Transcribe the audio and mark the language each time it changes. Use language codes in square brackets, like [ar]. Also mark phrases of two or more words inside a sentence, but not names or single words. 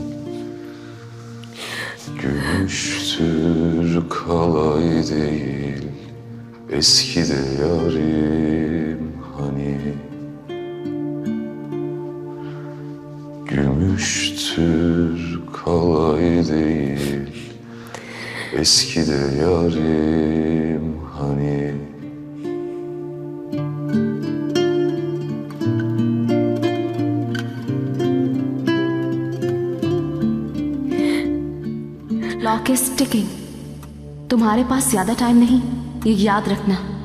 [tr] Gümüştür kalay değil, eski de yarim hani. Gümüştür kalay değil, eski de yarim hani. [en] clock is ticking. [hi] तुम्हारे पास ज्यादा टाइम नहीं, ये याद रखना।